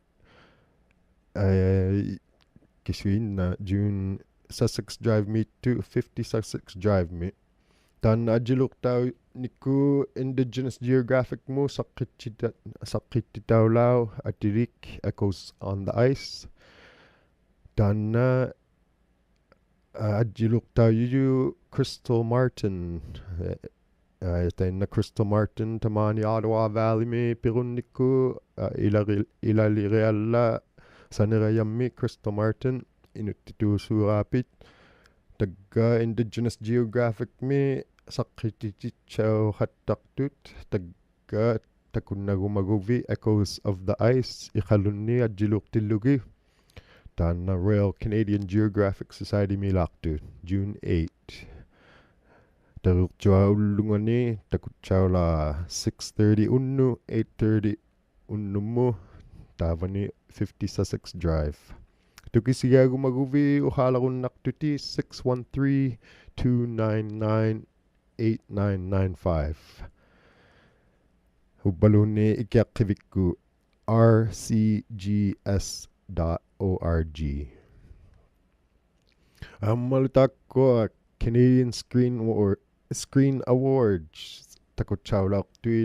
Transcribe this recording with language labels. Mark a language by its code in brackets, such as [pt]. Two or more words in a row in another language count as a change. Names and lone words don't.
[iu] kisuinna June Sussex Drive mi to 50 Sussex Drive mi taanna ajilurtau nikku Indigenous Geographic mu saqqittitaulau atirik Echoes on the Ice taanna ajilurtaujuju Crystal Martin tainna Crystal Martin tamani Ottawa Valley mi pirunnikku ilalirealla sanerayammi Crystal Martin inuttituusuuraapit tagga indigenous geographic mi saqqitichau hattaqtut tagga takunnagumaguvi echoes of the ice iqalunni ajjiluqtillugi taanna Royal Canadian Geographic Society milaqtu June 8 taruqtua ullungani takutsaula 6:30 unnu 8:30 unnummu taavani 50 Sussex Drive tukisigagumaguvi uqaalaqunnaqtuti 613-299-8995 hubbalunni ikiaqqivikku rcgs.org ammalutakko Canadian Screen Awards takutsaulaqtui